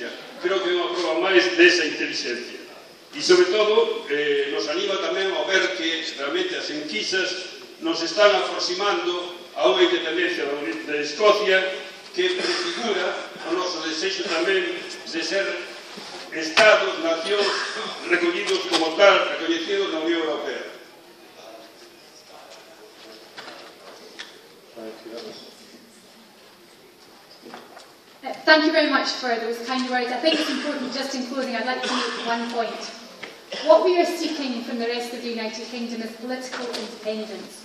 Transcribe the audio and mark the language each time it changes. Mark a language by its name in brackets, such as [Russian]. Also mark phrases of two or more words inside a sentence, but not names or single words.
[Galician] Creo que é unha prova máis desa inteligencia. E, sobre todo, nos anima tamén a ver que realmente as enquisas nos están aproximando a unha independencia de Escocia que prefigura o noso desexo tamén de ser Estados, nacións recollidos como tal, reconhecidos na Unión Europea. [English] Thank you very much for those kind words. I think it's important, just in closing, I'd like to make one point. What we are seeking from the rest of the United Kingdom is political independence.